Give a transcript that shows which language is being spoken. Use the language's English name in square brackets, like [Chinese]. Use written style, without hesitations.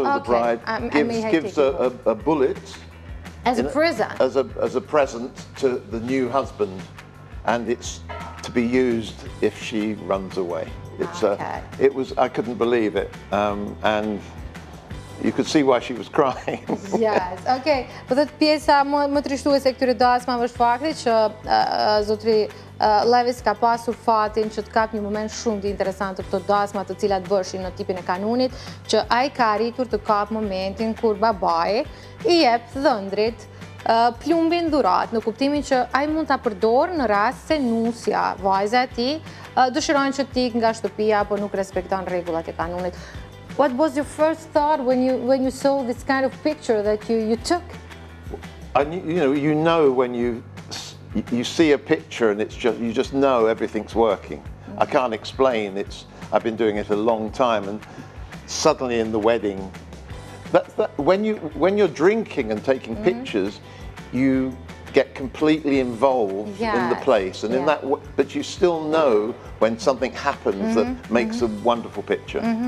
[English] of the bride gives a bullet as a present. As a present to the new husband, and it's to be used if she runs away. It's it was, I couldn't believe it, and you could see why she was crying. Yes, okay. [Albanian] Po thot pjesa më trishtuese këtyre dasmave është fakti që zotri Lewis ka pasur fatin që të kap një moment shumë të interesant të këto dasma të cilat bëshin në tipin e kanunit, që ai ka arritur të kap momentin kur babai I jep dhëndrit plumbin dhurat, në kuptimin që ai mund ta përdorë në rast se nusja, vajza e tij, dëshiron që të ikë nga shtëpia apo nuk respekton rregullat e kanunit. [English] What was your first thought when you saw this kind of picture that you took? You know when you see a picture and you just know everything's working. I can't explain. I've been doing it a long time, and suddenly in the wedding, when you're drinking and taking pictures, you get completely involved in the place, and in that, but you still know when something happens that makes a wonderful picture.